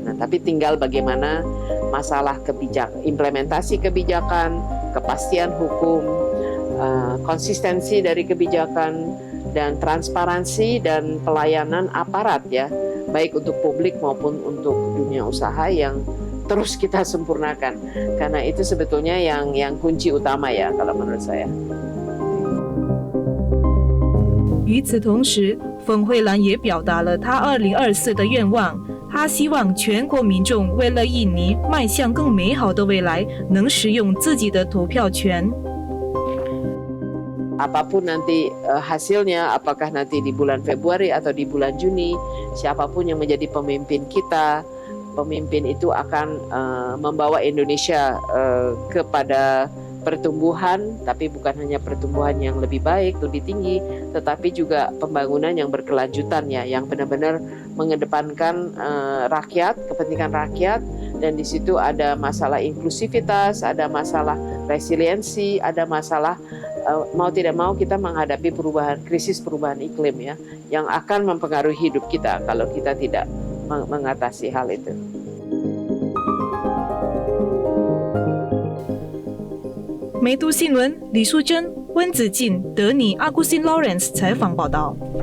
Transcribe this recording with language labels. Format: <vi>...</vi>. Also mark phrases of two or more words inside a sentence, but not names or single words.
<id>Nah, tapi tinggal bagaimana masalah implementasi kebijakan, kepastian hukum, konsistensi dari kebijakan, dan transparansi dan pelayanan aparat ya, baik untuk publik maupun untuk dunia usaha yang terus kita sempurnakan. Karena itu sebetulnya yang kunci utama ya kalau menurut saya.</id> <zh>与此同时，冯慧兰也表达了她2024的愿望。她希望全国民众为了印尼迈向更美好的未来，能使用自己的投票权。</zh> <id>Apapun nanti hasilnya, apakah nanti di bulan Februari atau di bulan Juni, siapapun yang menjadi pemimpin kita, pemimpin itu akan membawa Indonesia kepada pertumbuhan, tapi bukan hanya pertumbuhan yang lebih baik, lebih tinggi, tetapi juga pembangunan yang berkelanjutan ya, yang benar-benar mengedepankan rakyat, kepentingan rakyat, dan di situ ada masalah inklusivitas, ada masalah resiliensi, ada masalah mau tidak mau kita menghadapi krisis perubahan iklim ya, yang akan mempengaruhi hidup kita kalau kita tidak mengatasi hal itu.</id> <zh>梅都新闻，李淑珍、温子敬、德尼、阿古辛 Lawrence 采访报道。</zh>